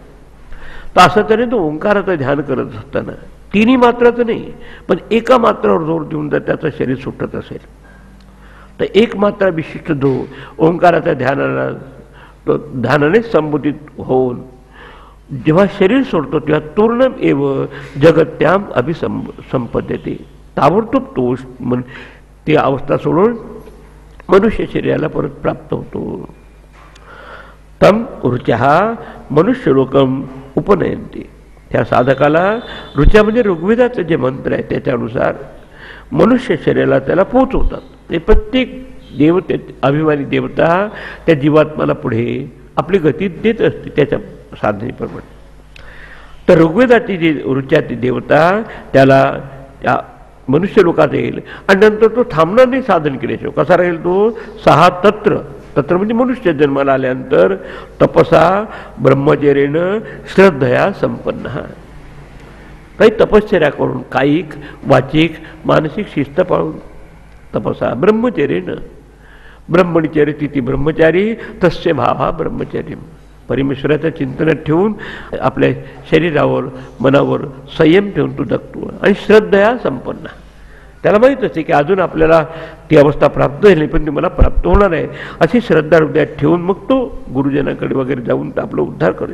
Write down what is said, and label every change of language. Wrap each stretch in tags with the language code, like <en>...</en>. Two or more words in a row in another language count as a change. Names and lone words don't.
<mr>तर असं तरी तो ओंकाराचं ध्यान करत असताना तिन्ही मात्राचं नाही पण एका मात्रावर जोर देऊन जर त्याचं शरीर सुटत असेल तर एक मात्रा विशिष्ट जो ओंकाराच्या ध्यानाने संबोधित होऊन जेव्हा शरीर सोडतो तेव्हा</mr> <sa>तूर्णम एव जगत्याम अभिसंपद्यते,</sa> <mr>ताबडतोब तो ती अवस्था सोडून मनुष्य शरीराला परत प्राप्त होतो.</mr> <sa>तम ऋचा मनुष्यलोकम उपनयन्ते,</sa> <mr>त्या साधकाला ऋचा म्हणजे ऋग्वेदाचं जे मंत्र आहे त्याच्यानुसार मनुष्य शरीराला त्याला पोचवतात. ते प्रत्येक देवते अभिमानी देवता त्या जीवात्माला पुढे आपली गती देत असते त्याच्या साधनेप्रमाणे. तर ऋग्वेदाची जी ऋचाची देवता त्याला त्या मनुष्य लोकात येईल आणि नंतर तो थांबणार नाही साधन केल्याशिवाय. कसा राहील तो,</mr> <sa>सहा तत्र, तत्र</sa> <mr>म्हणजे मनुष्य जन्माला आल्यानंतर</mr> <sa>तपसा ब्रह्मचर्येनं श्रद्धया संपन्न,</sa> <mr>काही तपश्चर्या करून कायिक वाचिक मानसिक शिस्त पाळून</mr> <sa>तपसा ब्रह्मचर्येनं, ब्रह्मचर्य तिथी ब्रह्मचारी तस्य भावा ब्रह्मचर्य,</sa> <mr>परमेश्वराचं चिंतनात ठेवून आपल्या शरीरावर मनावर संयम ठेवून तो जगतो. आणि</mr> <sa>श्रद्धया संपन्न,</sa> <mr>त्याला माहीत असते की अजून आपल्याला ती अवस्था प्राप्त झाली पण ती मला प्राप्त होणार आहे, अशी श्रद्धा हृदयात ठेवून मग तो गुरुजनाकडे वगैरे जाऊन आपला उद्धार करेल.</mr>